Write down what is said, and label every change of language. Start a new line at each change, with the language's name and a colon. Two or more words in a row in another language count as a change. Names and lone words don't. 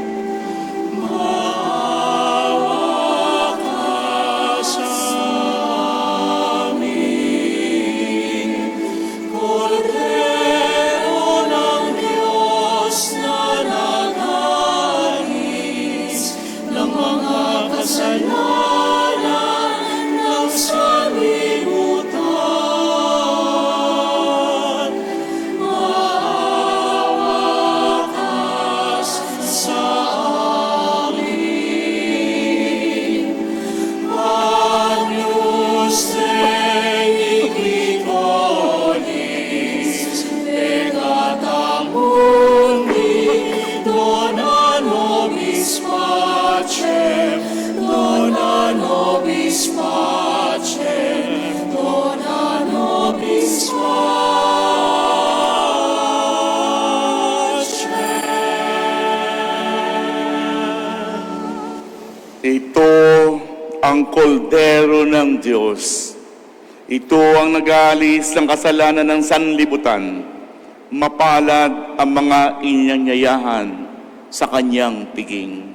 Filipino: Maawa ka sa amin, Kordero ng Diyos na nag-aalis ng mga kasalanan ng sanlibutan. Maawa ka sa amin.
Latin: Agnus Dei Victoris, peccata mundi, dona nobis pacem, dona nobis pacem, dona nobis pacem.
Filipino: Ito ang koldero ng Diyos. Ito ang nag-aalis ng kasalanan ng sanlibutan. Mapalad ang mga inanyayahan sa kanyang piging.